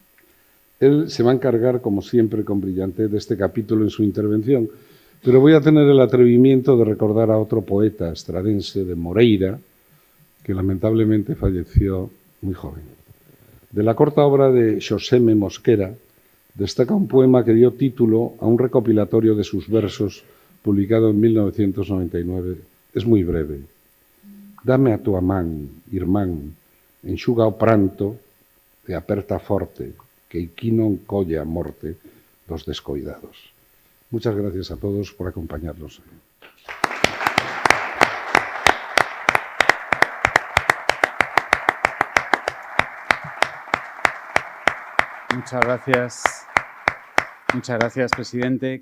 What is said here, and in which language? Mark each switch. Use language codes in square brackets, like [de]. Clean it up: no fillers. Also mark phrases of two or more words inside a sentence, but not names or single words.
[es] Él se va a encargar, como siempre, con brillantez de este capítulo en su intervención, pero voy a tener el atrevimiento de recordar a otro poeta estradense de Moreira, que lamentablemente falleció muy joven. De la corta obra de Xoseme Mosquera, destaca un poema que dio título a un recopilatorio de sus versos publicado en 1999. Es muy breve. [gl] Dame a tua man, irmán, enxuga o pranto e aperta forte, que aquí non colle a morte dos descoidados. [es] Muchas gracias a todos por acompañarnos. Muchas gracias, presidente.